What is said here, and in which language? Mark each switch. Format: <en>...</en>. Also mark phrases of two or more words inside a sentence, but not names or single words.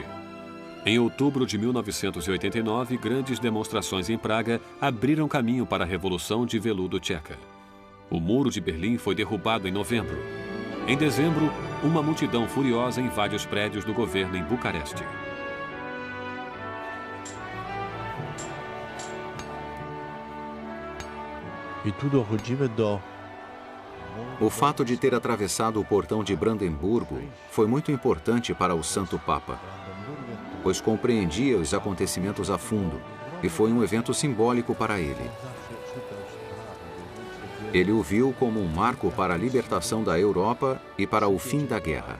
<pt>Em outubro de 1989, grandes demonstrações em Praga abriram caminho para a Revolução de Veludo Tcheca. O Muro de Berlim foi derrubado em novembro. Em dezembro, uma multidão furiosa invade os prédios do governo em Bucareste.</pt> <pl>I tu dochodzimy do.</pl> <pt>O fato de ter atravessado o portão de Brandemburgo foi muito importante para o Santo Papa, pois compreendia os acontecimentos a fundo e foi um evento simbólico para ele. Ele o viu como um marco para a libertação da Europa e para o fim da guerra.</pt>